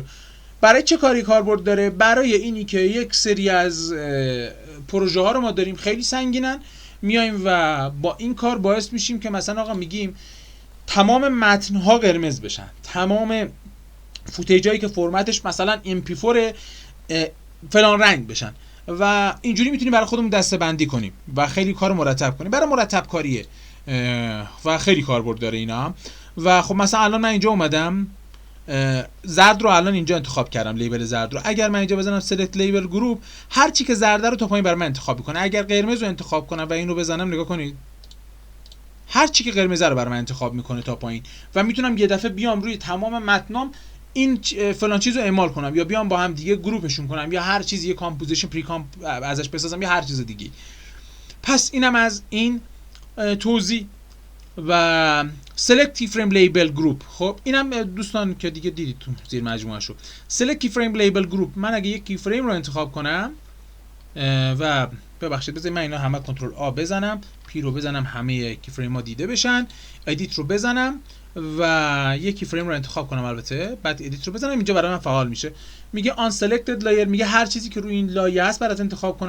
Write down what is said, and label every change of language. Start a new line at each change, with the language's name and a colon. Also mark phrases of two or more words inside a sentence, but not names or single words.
Persian: برای چه کاری کاربرد داره؟ برای اینی که یک سری از پروژه ها رو ما داریم خیلی سنگینن، میایم و با این کار باعث میشیم که مثلا آقا میگیم تمام متن ها قرمز بشن، تمام فوتیج هایی که فرمتش مثلا MP4 فلان رنگ بشن و اینجوری میتونیم برای خودمون دسته‌بندی کنیم و خیلی کار مرتب کنیم. برای مرتب کاریه و خیلی کاربرد داره اینا. و خب مثلا الان من اینجا اومدم زرد رو الان اینجا انتخاب کردم، لیبل زرد رو. اگر من اینجا بزنم
English: select label group،
Persian: هر چی که زرده رو تا پایین برای من انتخاب میکنه. اگر قرمز رو انتخاب کنم و اینو بزنم، نگاه کنید هر چی که قرمز رو برای من انتخاب میکنه تا پایین و میتونم یه دفعه بیام روی تمام متنام این فلان چیزو اعمال کنم یا بیام با هم دیگه گروپشون کنم یا هر چیزی، یه
English: composition pre-comp
Persian: ازش بسازم یا هر چیز دیگه. پس اینم از این توضیح و
English: select keyframe label group.
Persian: خب اینم دوستان که دیگه دیدید تو زیر مجموعه
English: select keyframe label group.
Persian: من اگه یک کیفریم رو انتخاب کنم و ببخشید بذارید من اینا همه
English: Control A
Persian: بزنم، پی رو بزنم، همه کی فریم ها دیده بشن، ادیت رو بزنم و یک کی فریم رو انتخاب کنم، البته بعد ادیت رو بزنم، اینجا برای من فعال میشه. میگه
English: on selected layer,
Persian: میگه هر چیزی که روی این لایه است برات انتخاب کنم.